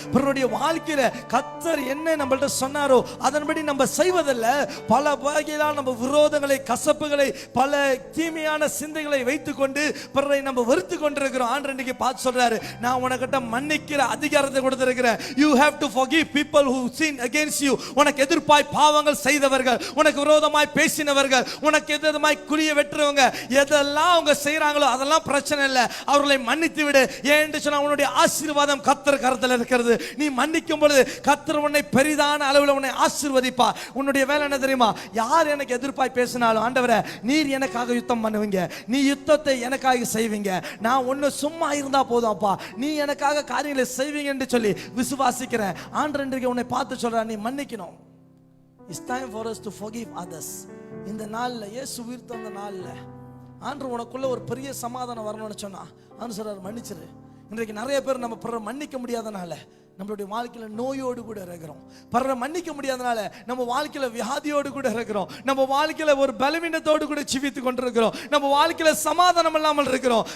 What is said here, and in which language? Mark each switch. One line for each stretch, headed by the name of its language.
Tamil: பிறருடைய வாழ்க்கையில கர்த்தர் என்ன நம்மள்ட்ட சொன்னாரோ அதன்படி நம்ம செய்வதில்ல. பல வகையிலான நம்ம விரோதங்களை, கசப்புகளை, பல தீமையான சிந்தைகளை வைத்துக் கொண்டு பிறரை நம்ம வெறுத்து கொண்டிருக்கிறோம். ஆண்டவர் இன்னைக்கு பார்த்து சொல்றாரு, நான் உனக்கிட்ட மன்னிக்கிற அதிகாரத்தை கொடுத்திருக்கிறேன்.
English: You have to forgive people who sin against you.
Tamil: உனக்கு எதிர்ப்பாய் பாவங்கள் செய்தவர்கள், உனக்கு விரோதமாய் பேசினவர்கள், உனக்கு எதிர்மாய் குழிய வெட்டுறவங்க, எதெல்லாம் அவங்க செய்யறாங்களோ அதெல்லாம் பிரச்சனை இல்லை. அவர்களை மன்னித்து விடு. ஏன் சொன்னா உன்னுடைய ஆசீர்வாதம் கர்த்தர் கரத்தில் இருக்கிறது. நீ மன்னிக்கும் பொழுது கர்த்தர் உன்னை பெரிதான அளவில் உன்னை ஆசீர்வதிப்பார். உன்னுடைய வேலை என்ன தெரியுமா? யார் எனக்கு எதிர்ப்பாய் பேசினாலும், ஆண்டவரே நீர் எனக்காக யுத்தம் பண்ணுவீங்க, நீ யுத்தத்தை எனக்காக செய்வீங்க, நான் ஒன்னு சும்மா இருந்தா போதும் அப்பா, நீ எனக்காக காரியங்களை செய்வீங்க என்று சொல்லி விசுவாசிக்கிறேன். ஆண்டவர் இன்றைக்கு உன்னை பார்த்து சொல்றார், நீ மன்னிக்கணும்.
English: It's time for us to forgive others.
Tamil: இந்த நாள்ல, இயேசு உயிர்த்தெழுந்த நாள்ல ஆண்டவர் உனக்குள்ள ஒரு பெரிய சமாதானம் வரணும்னு சொன்னா ஆண்டவர் சொல்றார், மன்னிச்சிரு. இன்றைக்கு நிறைய பேர் நம்ம பிறரை மன்னிக்க முடியாதனால நம்மளுடைய வாழ்க்கையில நோயோடு கூட இருக்கிறோம். பிறரை மன்னிக்க முடியாதனால நம்ம வாழ்க்கையில வியாதியோடு கூட இருக்கிறோம். நம்ம வாழ்க்கையில ஒரு பலவீனத்தோடு கூட ஜீவித்து கொண்டிருக்கிறோம். நம்ம வாழ்க்கையில சமாதானம் இல்லாமல் இருக்கிறோம்.